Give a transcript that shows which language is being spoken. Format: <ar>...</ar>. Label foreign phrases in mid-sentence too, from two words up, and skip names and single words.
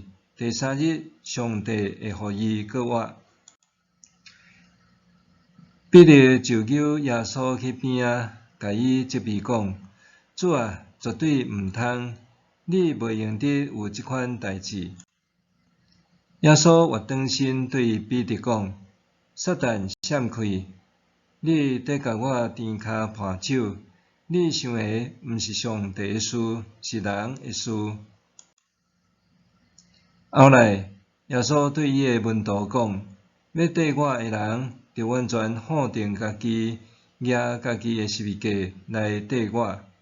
<nan>第3日，上帝会互伊搁活。彼得就求耶稣去边仔，甲伊责备讲：主啊，绝对毋通，你袂用得有即款代志。耶稣活转身对彼得讲：撒旦闪开！你得甲我甜骹盘手，你想的毋是上帝的事，是人的事。后来，耶稣对伊的门徒讲：要缀我的人，着完全否定家己，举家己的十字架来缀我。</nan>